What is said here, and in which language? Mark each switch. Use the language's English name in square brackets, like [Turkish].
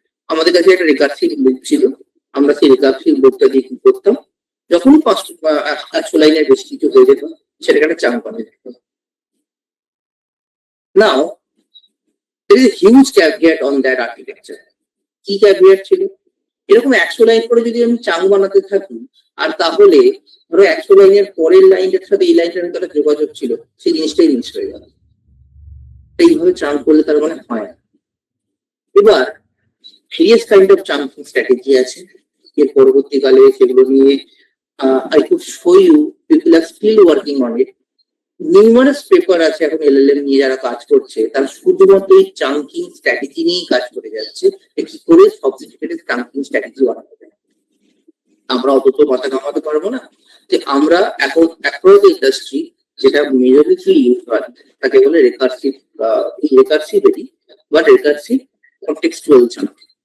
[Bangla] আমাদের কাছে একটা রিকার্সিভ বুক ছিল, আমরা সেই রিকার্সিভ বুকটা দিয়ে কি করতাম, যখনই 100 লাইনের বেশি কিছু হয়ে যেত সেটাকে একটা চাঙ্ক বানিয়ে দিতাম। [English] Now there is a huge caveat on that architecture. [Bangla] কি ক্যাভিয়েট ছিল? এরকম 100 লাইন করে যদি আমি চাং বানাতে থাকি, আর তাহলে ধরো 100 লাইনের পরের লাইনের সাথে এই লাইনটার ভিতরে যোগাযোগ ছিল, সেই জিনিসটাই মিস হয়ে গেল। এইভাবে চাঙ্ক করলে তার মানে হয় না। এবার [English] various kind of chunking strategy [Bangla] আছে, এর পরবর্তীকালে সেগুলো নিয়ে [English] I could show you, people are still working on it. [Bangla] Numerous paper আছে এখন এলএলএম নিয়ে যারা কাজ করছে, তারা শুধুমাত্র এই চাঙ্কিং স্ট্র্যাটেজি নিয়েই কাজ করে যাচ্ছে, কি করে সবস্টিটিউটেড চাঙ্কিং স্ট্র্যাটেজি বানাতে হবে। আমরা অত তো মাথা ঘামাতে পারবো না যে আমরা এখন অ্যাক্রস ইন্ডাস্ট্রি যেটা মেজরিটি ইউজ হয় তাকে বলে রেকার্সিভ রেকার্সিভিটি বা রেকার্সিভ কনটেক্সচুয়াল চাঙ্ক।